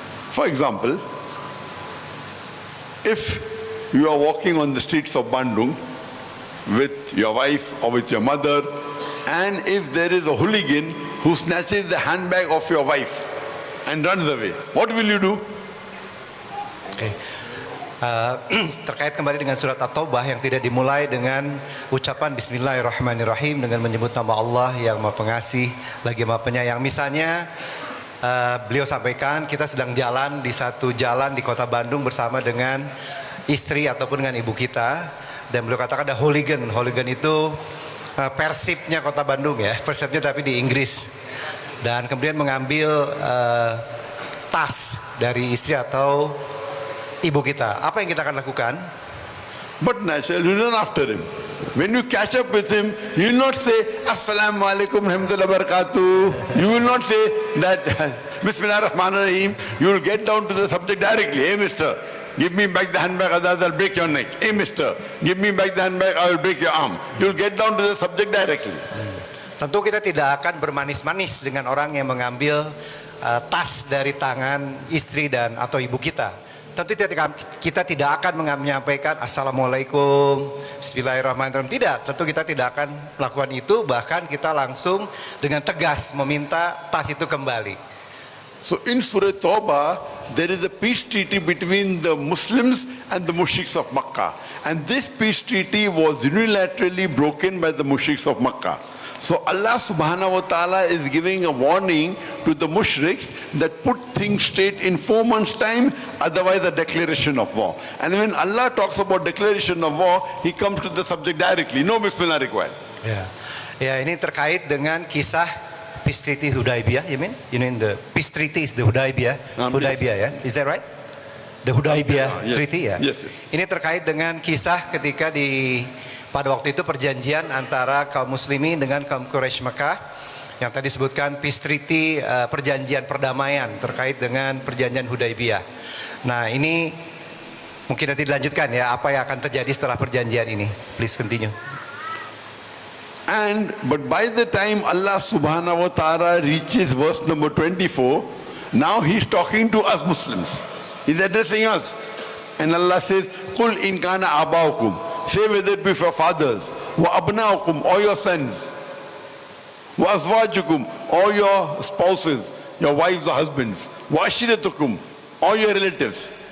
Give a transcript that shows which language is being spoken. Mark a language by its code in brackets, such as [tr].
[en] For example, if you are walking on the streets of Bandung with your wife or with your mother, and if there is a hooligan who snatches the handbag of your wife and runs away, what will you do? Okay. [id] Terkait kembali dengan surat At-Taubah yang tidak dimulai dengan ucapan Bismillahirrahmanirrahim dengan menyebut nama Allah yang Maha Pengasih lagi Maha Penyayang. Misalnya beliau sampaikan kita sedang jalan di satu jalan di kota Bandung bersama dengan istri ataupun dengan ibu kita, dan beliau katakan ada hooligan. Hooligan itu Persibnya kota Bandung ya, Persibnya tapi di Inggris, dan kemudian mengambil tas dari istri atau ibu kita. Apa yang kita akan lakukan? [en] But naturally, you run after him. When you catch up with him, you will not say Assalamualaikum warahmatullahi wabarakatuh. You will not say that Bismillahirrahmanirrahim. You will get down to the subject directly. Hey mister, give me back the handbag, otherwise I'll break your neck. Hey mister, give me back the handbag, I will break your arm. You will get down to the subject directly. [id] Tentu kita tidak akan bermanis-manis dengan orang yang mengambil tas dari tangan istri dan atau ibu kita. Tentu kita tidak akan menyampaikan Assalamualaikum, Bismillahirrahmanirrahim. Tidak, tentu kita tidak akan melakukan itu. Bahkan kita langsung dengan tegas meminta tas itu kembali. [en] So in Surah Tawbah, there is a peace treaty between the Muslims and the mushriks of Makkah. And this peace treaty was unilaterally broken by the mushriks of Makkah. So Allah subhanahu wa ta'ala is giving a warning to the mushriks that put things straight in 4 months time, otherwise a declaration of war. And when Allah talks about declaration of war, He comes to the subject directly. No Bismillah required. [id] Ya, ini terkait dengan kisah Peace Treaty Hudaybiyah, [en] you mean? You mean the Peace Treaty is the Hudaybiyah? Hudaybiyah [id] ya, [en] is that right? The Hudaybiyah yes. Treaty [id] ya? [en] Yes. [id] Ini terkait dengan kisah ketika pada waktu itu perjanjian antara kaum muslimin dengan kaum Quraisy Mekah yang tadi disebutkan Peace Treaty, perjanjian perdamaian terkait dengan perjanjian Hudaybiyah. Nah ini mungkin nanti dilanjutkan ya, apa yang akan terjadi setelah perjanjian ini. [en] Please continue. But by the time Allah subhanahu wa ta'ala reaches verse number 24, now He's talking to us Muslims. He's addressing us. And Allah says, [ar] Qul in kana abaukum. [en] Say whether it be for fathers, [ar] wa abnaukum, [en] or your sons, [ar] wa azwajukum, [en] or your spouses, your wives or husbands, [ar] wa ashiratukum, [en] or your relatives.